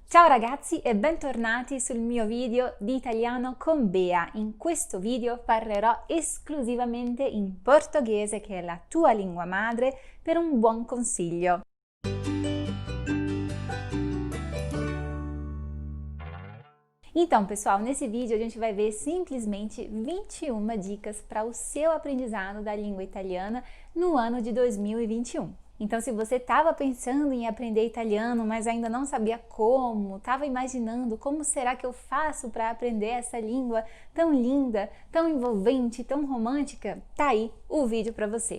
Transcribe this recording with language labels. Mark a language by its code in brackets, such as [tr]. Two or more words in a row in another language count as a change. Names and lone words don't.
[it] Ciao ragazzi e bentornati sul mio video di italiano con Bea. In questo video parlerò esclusivamente in portoghese, che è la tua lingua madre, per un buon consiglio. [pt] Então, pessoal, nesse vídeo a gente vai ver simplesmente 21 dicas para o seu aprendizado da língua italiana no ano de 2021. Então, se você estava pensando em aprender italiano, mas ainda não sabia como, estava imaginando como será que eu faço para aprender essa língua tão linda, tão envolvente, tão romântica, tá aí o vídeo para você.